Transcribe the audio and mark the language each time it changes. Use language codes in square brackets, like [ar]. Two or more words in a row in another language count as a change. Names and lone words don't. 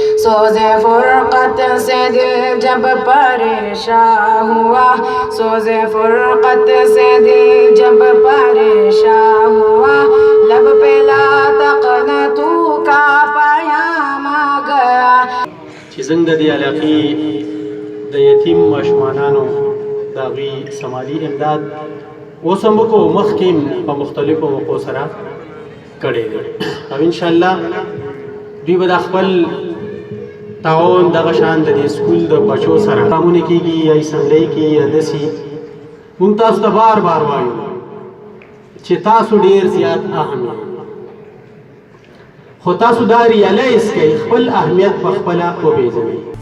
[ur] سوز فرقت سے دل جب پریشان ہوا، سوز فرقت سے دل جب پریشان ہوا، لب پہ [ar] لا تقنطوا [ur] کا پیغام آ گیا. [ps] چې زنګ د دې علاقې د یتیم ماشومانانو د هغوی سماجي امداد اوس هم وکړو، مخکې په مختلفو موقعو سره کړی دی، او انشاءالله دوی به د خپل تعاون دغه شان د دې سکول د بچو سره پروګرامونه کېږي یا اسمبلی کې یا داسې موږ تاسو ته بار بار وایو چې تاسو ډېر زیات اهم یې، خو تاسو دا ریالایز کړئ خپل اهمیت په خپله وپېژنئ.